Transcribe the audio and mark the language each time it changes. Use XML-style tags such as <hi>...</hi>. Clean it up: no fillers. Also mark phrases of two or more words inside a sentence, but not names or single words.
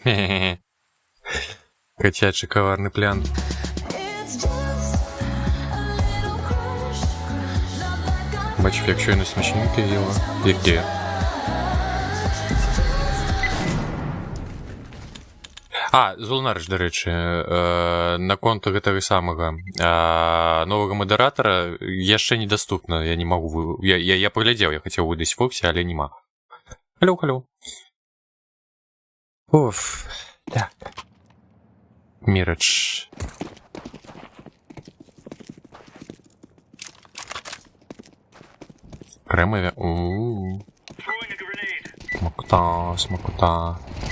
<uk>Хе-хе-хе. Котячий коварний план. Бачив, як щойно смачненьке їла. Яке? Золнарич, до речі, на конту</uk> <be>гэтага самага нового модератора яшчэ</be> <ru>недоступно, я не могу, я поглядел, я хотел выдать Фокси, але не могу. Халё. Оф, так.</ru> <uk>Мирадж. Кремове, смакота.</uk>